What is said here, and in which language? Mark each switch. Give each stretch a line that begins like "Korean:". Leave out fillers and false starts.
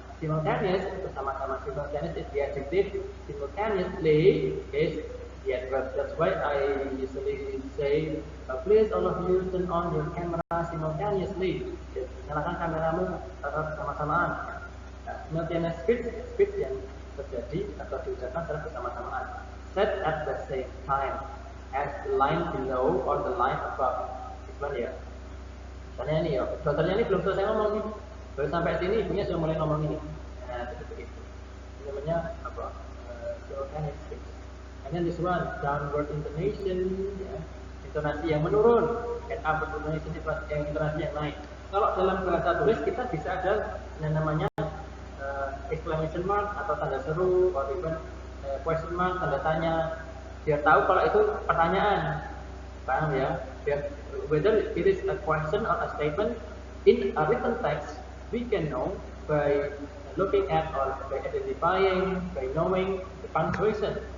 English: Simultaneous,
Indonesian: bersama-sama
English: simultaneous is the adjective, simultaneously is the adverb. That's why I usually say, please all of you turn on your camera simultaneously.
Indonesian: Nyalakan kameramu bersama-samaan. Nah, simultaneous speech yang terjadi atau diucapkan secara bersama-samaan.
English: Said at the same time as the line below or the line above.
Indonesian: Gimana ya? Misalnya ini ya, dokternya ini belum selesai ngomong nih, baru sampai sini ibunya sudah mulai ngomong ini. Nah, seperti itu. Ini namanya apa? Simultaneous speech.
English: And then this one, downward intonation, ya,
Indonesian: intonasi yang menurun.
English: And upward intonation
Indonesian: yang intonasi yang naik. Kalau dalam bahasa tulis kita bisa ada yang namanya exclamation mark atau tanda seru, atau even question mark, tanda tanya. Biar tahu kalau itu pertanyaan. Paham ya?
English: Biar whether it is a question or a statement in a written text, we can know by looking at or by identifying, by knowing the punctuation.